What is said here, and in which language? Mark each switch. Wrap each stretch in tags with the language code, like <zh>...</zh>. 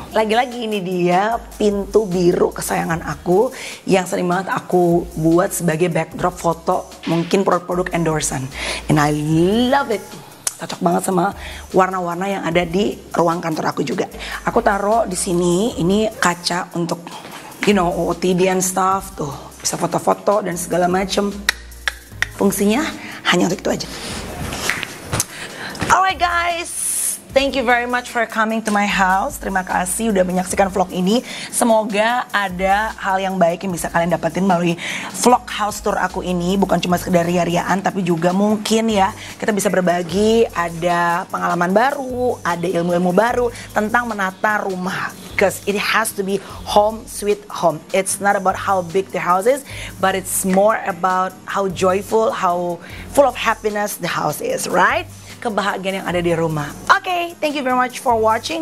<id>Lagi-lagi ini dia pintu biru kesayangan aku yang sering banget aku buat sebagai backdrop foto, mungkin produk-produk endorsan.</id> <en>And I love it.</en> <id>Cocok banget sama warna-warna yang ada di ruang kantor aku juga. Aku taruh di sini, ini kaca untuk OOTD</id> <en>and stuff</en> <id>tuh, bisa foto-foto dan segala macem. Fungsinya hanya untuk itu aja.</id> <en>Alright guys, thank you very much for coming to my house.</en> <id>Terima kasih udah menyaksikan vlog ini. Semoga ada hal yang baik yang bisa kalian dapetin melalui vlog house tour aku ini. Bukan cuma sekedar ria-riaan, tapi juga mungkin ya kita bisa berbagi, ada pengalaman baru, ada ilmu-ilmu baru tentang menata rumah.</id> <en>Because it has to be home sweet home. It's not about how big the house is, but it's more about how joyful, how full of happiness the house is, right?</en> <id>Kebahagiaan yang ada di rumah. Oke,</id> <en>thank you very much for watching.</en>